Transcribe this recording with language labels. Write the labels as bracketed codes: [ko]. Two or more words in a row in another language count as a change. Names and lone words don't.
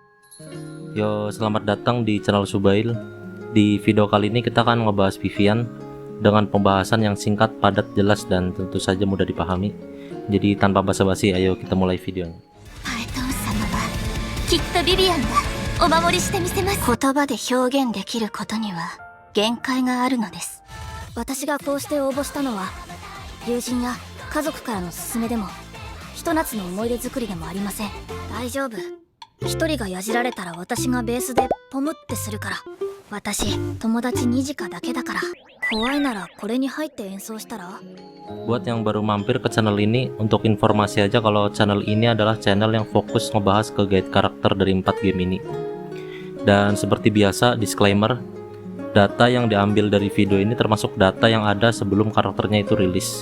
[id] Yo, selamat datang di channel Subail. Di video kali ini kita akan ngebahas Vivian dengan pembahasan yang singkat, padat, jelas, dan tentu saja mudah dipahami. Jadi tanpa basa-basi, ayo kita mulai videonya. [ja] パエトン様はきっとビビアンだ。お守りしてみせます。言葉で表現できることには限界があるのです。私がこうして応募したのは友人や家族からの勧めでもひと夏の思い出作りでもありません。大丈夫。一人がやじられたら私がベースでポムってするから。私友達2時間だけだから。怖いならこれに入って演奏したら。 [id] Buat yang baru mampir ke channel ini, untuk informasi aja kalau channel ini adalah channel yang fokus ngebahas ke guide karakter dari 4 game ini. Dan seperti biasa, disclaimer, data yang diambil dari video ini termasuk data yang ada sebelum karakternya itu rilis.